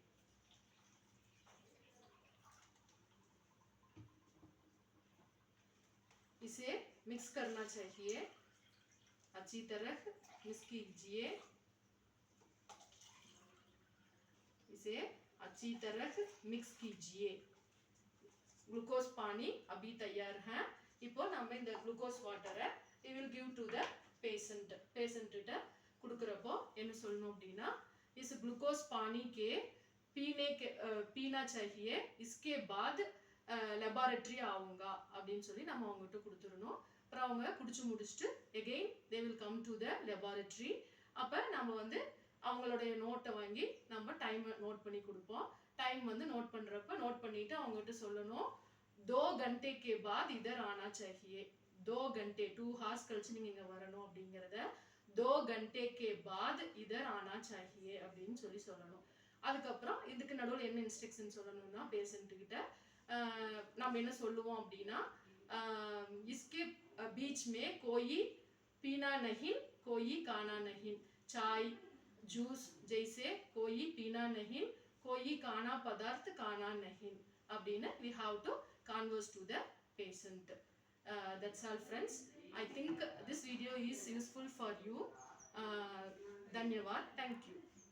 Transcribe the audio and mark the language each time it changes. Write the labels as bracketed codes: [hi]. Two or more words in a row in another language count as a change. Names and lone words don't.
[hi] इसे मिक्स करना चाहिए. अच्छी तरह मिक्स कीजिए. इसे अच्छी तरह मिक्स कीजिए. ग्लूकोज पानी अभी तैयार है. [ta] இப்போ நம்ம இந்த [en] glucose water we will give to the patient. [ta] பேஷண்ட்ட கொடுக்குறப்போ என்ன சொல்லணும் அப்படின்னா [hi] इस ग्लूकोज पानी के पीना चाहिए. इसके बाद [ta] லெபார்டரி ஆகுங்க அப்படின்னு சொல்லி நம்ம அவங்ககிட்ட கொடுத்துடணும். அப்புறம் அவங்க குடிச்சு முடிச்சுட்டு [en] again they will come to the laboratory. [ta] அப்போ நம்ம வந்து அவங்களுடைய நோட்டை வாங்கி நம்ம [en] time note [ta] பண்ணி கொடுப்போம். டைம் வந்து நோட் பண்ணுறப்ப நோட் பண்ணிட்டு அவங்ககிட்ட சொல்லணும் [hi] 2 घंटे के बाद इधर आना चाहिए. 2 घंटे 2 hours [ta] கழிச்சு நீங்க இங்க வரணும் அப்படிங்கறத [hi] 2 घंटे के बाद इधर आना चाहिए [ta] அப்படின்னு சொல்லணும். அதுக்கப்புறம் இதுக்கு நடுவில் என்ன இன்ஸ்ட்ரக்ஷன் சொல்லணும்னா பேஷண்ட் கிட்ட நம்ம என்ன சொல்லுவோம் அப்படின்னா [hi] इसके बीच में कोई पीना नहीं, कोई खाना नहीं. चाय जूस जैसे कोई पीना नहीं, कोई खाना पदार्थ खाना नहीं அப்படின்னு [en] we have to converse to the patient. That's all friends. I think this video is useful for you. Dhanyavad. Thank you.